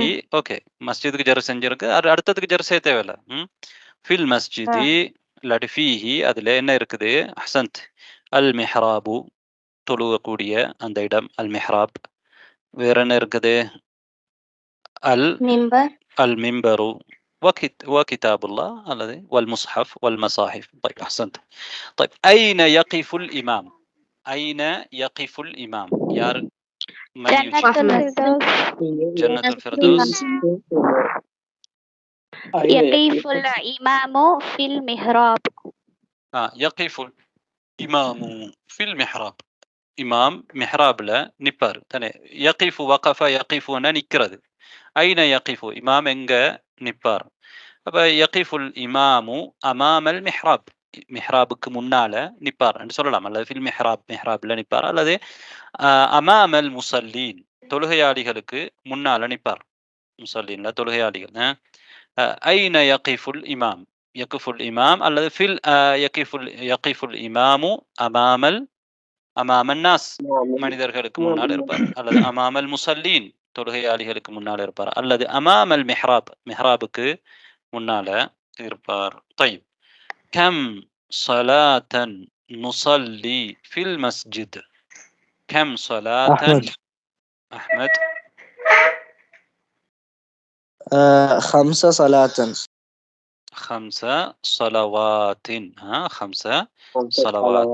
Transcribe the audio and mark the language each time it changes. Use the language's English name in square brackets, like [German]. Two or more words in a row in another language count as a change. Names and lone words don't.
[Tamil] ஓகே, மஸ்ஜிதுக்கு ஜர் செஞ்சிருக்கு, அது அடுத்ததுக்கு ஜர் செய்ய தேவையில்ல. [Arabic] في المسجد [Tamil] இல்லாட்டி ஃபீஹி அதில் என்ன இருக்குது? அஹ்சன்த். [Arabic] المحراب [Tamil] தொழுகக்கூடிய அந்த இடம், [Arabic] المحراب. [Tamil] வேற என்ன இருக்குது? அல் மிம்பர் [Arabic] المنبر وكتابullah الذي والمصحف والمصاحف. طيب أحسنت. طيب أين يقف الإمام؟ أين يقف الإمام؟ يار من يجيب؟ جنة الفردوس. يقف الإمام في المحراب. يقف الإمام في المحراب. [Tamil] இமாம் மிஹ்ராப்ல நிப்பார் தானே. [Arabic] يقف وقف [Tamil] யகிஃபுன்னா நிக்கிறது. [Arabic] أين يقف إمام [Tamil] எங்க நிப்பார்? அப்ப [Arabic] يقف الإمام أمام المحراب [Tamil] மிஹ்ராபுக்கு முன்னால நிப்பார் என்று சொல்லலாம். அல்லது [Arabic] في المحراب [Tamil] மிஹ்ராப்ல நிப்பார், அல்லது [Arabic] أمام المصلين [Tamil] தொழுகையாளிகளுக்கு முன்னால நிப்பார். முசல்லீன்ல தொழுகையாளிகள். [Arabic] أين يقف الإمام يقف الإمام அல்லது في يقف الإمام أمام أمام الناس [Tamil] மனிதர்களுக்கு முன்னால் இருப்பார், அல்லது [Arabic] أمام المصلين [Tamil] தொழுகையாளிகளுக்கு முன்னால் இருப்பார், அல்லது [Arabic] أمام المحراب [Tamil] மிஹ்ராபுக்கு முன்னால இருப்பார். [Arabic] طيب كم صلاة نصلي في المسجد؟ كم صلاة؟ أحمد 5 صلاة. 5 صلوات. 5 صلوات.